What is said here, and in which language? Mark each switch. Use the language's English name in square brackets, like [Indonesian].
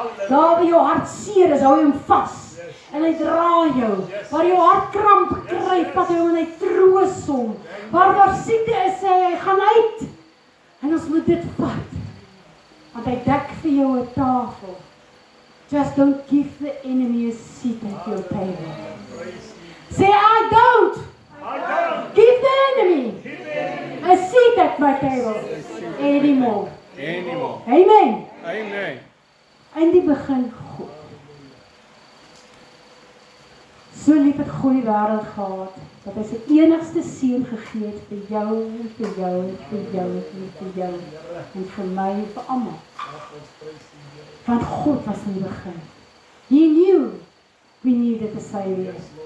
[Afrikaans] Daar waar jou hart seer is, hou jy hom vas. En hy dra jou. Waar jou hart kramp kry, vat hy hom en hy troos hom. Waar daar siekte is, sê hy gaan uit. En ons moet dit vat. Want hy dek vir jou 'n tafel. [English] Just don't give the enemy a seat at your table. Say, I don't give the enemy a seat at my table anymore. Amen. Amen. [Afrikaans] In die begin God. So lief het God die wêreld gehad, dat hy sy enigste seun gegee het vir jou en vir jou en vir jou en vir jou en vir my en vir almal. Want God was in die begin. [English] He knew we needed a Savior.